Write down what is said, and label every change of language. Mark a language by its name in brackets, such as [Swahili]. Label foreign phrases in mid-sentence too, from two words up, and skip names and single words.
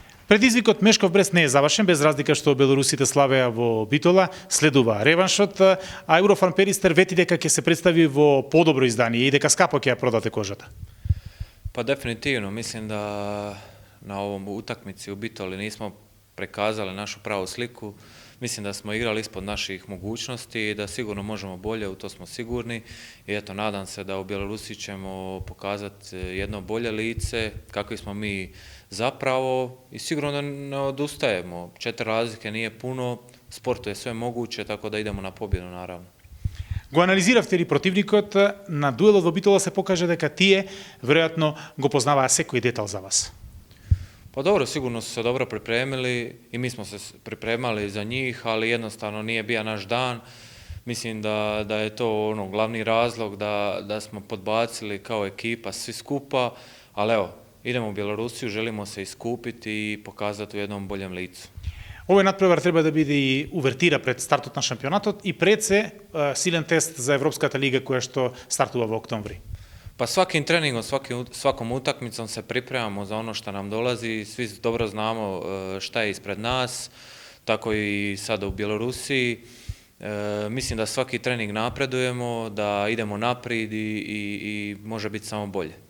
[Macedonian] Предизвикот Мешков Брест не е завршен, без разлика што белорусите славеа во Битола, следува реваншот, а Еврофан Перистер вети дека ќе се представи во подобро издание и дека скапо ќе ја продате кожата. [Bosnian] Pa definitivno, mislim da na ovom utakmici u Bitoli nismo prikazali našu pravu sliku. Mislim da smo igrali ispod naših mogućnosti i da sigurno možemo bolje, u to smo sigurni. I eto, nadam se da u Bjelorusiji ćemo pokazati jedno bolje lice, kakvi smo mi zapravo i sigurno da ne odustajemo. 4 razlike nije puno, u sportu je sve moguće, tako da idemo na pobjedu naravno. [Macedonian] Го анализиравте ли противникот, на дуелот во Битола се покаже дека тие веројатно го познаваа секој детал за вас. [Bosnian] Pa dobro, sigurno su se dobro pripremili i mi smo se pripremali za njih, ali jednostavno nije bio naš dan. Mislim da je to glavni razlog da smo podbacili kao ekipa svi skupa, ali evo, idemo u Bjelorusiju, želimo se iskupiti i pokazati u jednom boljem licu. [Macedonian] Овој надпревар треба да биде и увертира пред стартот на шампионатот и пред се силен тест за Европската лига која што стартува во октомври. [Bosnian] Pa svakim treningom, svakom utakmicom se pripremamo za ono što nam dolazi, svi dobro znamo šta je ispred nas, tako i sada u Bjelorusiji. Mislim da svaki trening napredujemo, da idemo naprijed i može biti samo bolje.